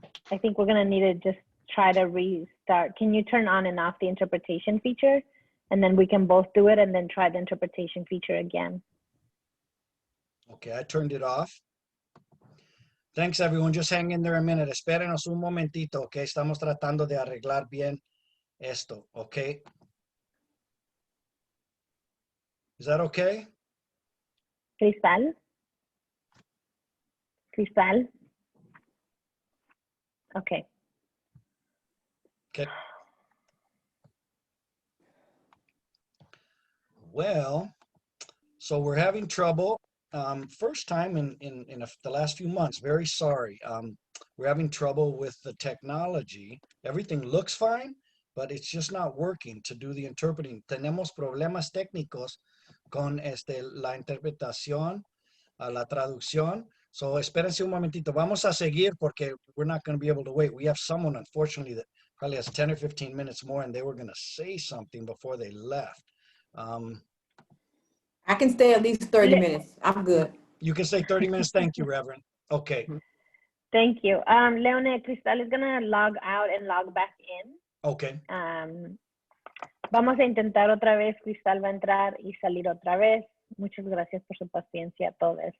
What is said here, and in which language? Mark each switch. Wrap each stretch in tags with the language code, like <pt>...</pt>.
<en>I think we're going to need to just try to restart. Can you turn on and off the interpretation feature? And then we can both do it and then try the interpretation feature again. Okay, I turned it off. Thanks, everyone. Just hang in there a minute.</en> <es>Espérenos un momentito, okay? Estamos tratando de arreglar bien esto, okay?</es> <en>Is that okay? Cristal? Cristal? Okay. Okay. Well, so we're having trouble. First time in the last few months, very sorry. We're having trouble with the technology. Everything looks fine, but it's just not working to do the interpreting.</en> <es>Tenemos problemas técnicos con la interpretación, la traducción.</es> <en>So</en> <es>espérense un momentito. Vamos a seguir porque</es> <en>we're not going to be able to wait. We have someone, unfortunately, that probably has 10 or 15 minutes more, and they were going to say something before they left. I can stay at least 30 minutes. I'm good. You can say 30 minutes. Thank you, Reverend. Okay. Thank you. Leone, Cristal is going to log out and log back in. Okay.</en> <es>Vamos a intentar otra vez. Cristal va a entrar y salir otra vez. Muchas gracias por su paciencia a todos.</es>